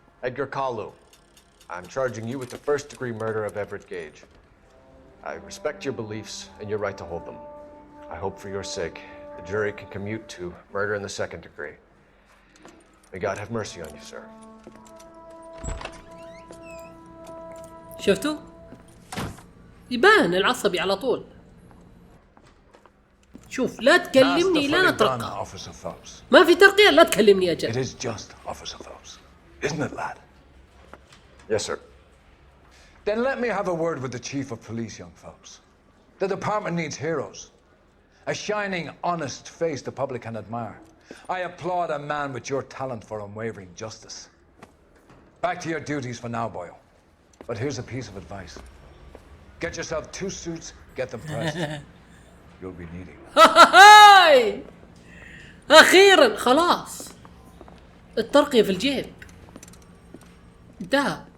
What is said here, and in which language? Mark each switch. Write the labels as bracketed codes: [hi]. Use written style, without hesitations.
[en] Edgar Kalu, I'm charging you with the first-degree murder of Everett Gage. I respect your beliefs and your right to hold them. I hope for your sake The jury can commute to murder in the second degree. May God have mercy on you, sir. [ar] شفتوا؟ يبان العصبي على طول. شوف لا تكلمني لا نترقى. ما في ترقية لا تكلمني أجل. [en] It is just, Officer Phelps. Isn't it, lad? Yes, sir. Then let me have a word with the Chief of Police, young Phelps. The department needs heroes. A shining, honest face the public can admire. I applaud a man with your talent for unwavering justice. Back to your duties for now, Boyle. But here's a piece of advice. Get yourself 2 suits, get them pressed. You'll be needing them. [ar] أخيرا خلاص الترقية في الجيب انتهى.